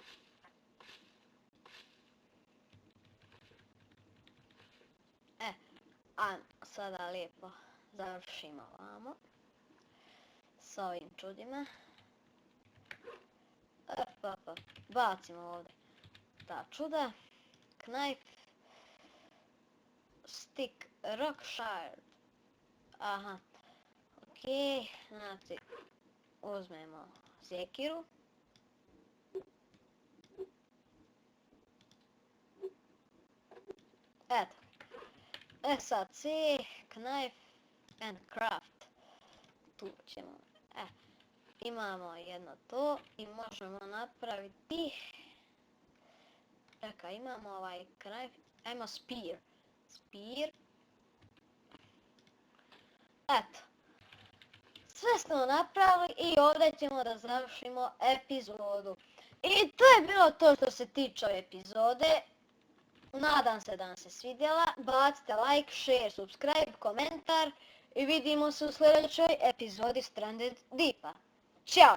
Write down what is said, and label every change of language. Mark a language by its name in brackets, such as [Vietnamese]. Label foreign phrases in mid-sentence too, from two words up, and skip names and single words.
[Bosnian] A sada lijepo završimo ovamo s ovim čudima. Bacimo ovdje ta čuda. [English] Knife, stick, rock shard. [Bosnian] Aha, ok, znači uzmemo sjekiru. Eto. [English] Sad C, knife and craft. [Bosnian] Tu ćemo. Imamo jedno to i možemo napraviti. Čekaj, imamo ovaj knife. Ajmo spear. Spear. Eto. Sve smo napravili i ovdje ćemo da završimo epizodu. I to je bilo to što se tiče ove epizode. Nadam se da vam se svidjela. [English] Bacite like, share, subscribe, [Bosnian] komentar i vidimo se u sljedećoj epizodi Stranded Deepa. Ćao!